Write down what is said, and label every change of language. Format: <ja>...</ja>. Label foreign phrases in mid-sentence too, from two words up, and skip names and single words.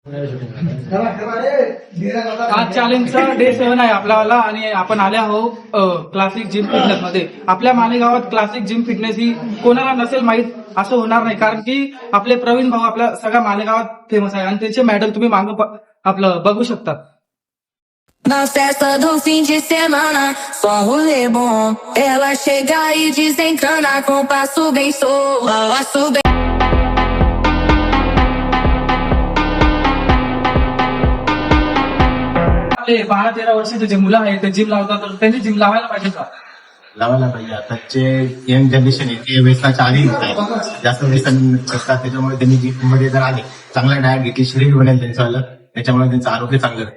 <mr>आज चॅलेंजचा डे 7 आहे आपल्याला आणि आपण आले आहोत क्लासिक जिम फिटनेस मध्ये. आपल्या मालेगावात क्लासिक जिम फिटनेस ही कोणाला नसेल माहीत असं होणार नाही, कारण की आपले प्रवीण भाऊ आपल्या सगळ्या मालेगावात फेमस आहे आणि त्यांचे मेडल तुम्ही मागं आपलं बघू शकता.</mr> <pt>Na festa do fim de semana, só rolê bom. Ela chega e desencana com passo bem solto, passo bem.</pt> <mr>आपले 12-13 वर्षाचे जे मुलं आहेत ते जिम लावतात, तर त्यांनी जिम लावायला पाहिजे का? लावायला पाहिजे. आताचे</mr> <en>young generation</en> <mr>आहे ते व्यसनाच्या आधी होत जास्त व्यसन करतात, त्याच्यामुळे त्यांनी जिम मध्ये जर आले, चांगला डाएट घेतली, शरीर बनेल त्यांचं आलं, त्याच्यामुळे त्यांचं आरोग्य चांगलं राहील.</mr>